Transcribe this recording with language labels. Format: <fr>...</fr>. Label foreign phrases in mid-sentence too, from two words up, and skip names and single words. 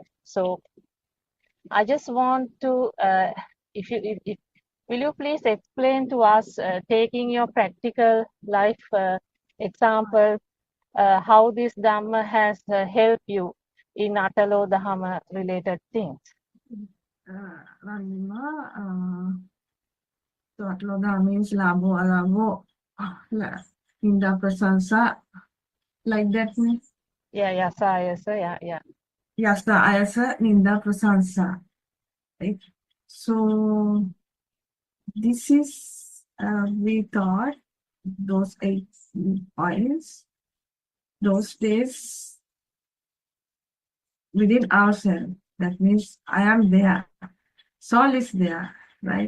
<en>So I just want to, if will you please explain to us, taking your practical life example, how this Dhamma has helped you in</en> <pi>Atalo Dhamma</pi> <en>related things? Ranima, so</en> <pi>Atalo Dhamma</pi> <en>means</en> <pi>labo alabo, inda prasansa,</pi> <en>like that means? Yeah,</en> <pi>yasa, ayasa, yeah. Yasa, ayasa, ninda prasansa.</pi> <en>Right? So this is, we thought those 8 points, those days within ourselves. That means I am there. Soul is there, right?</en>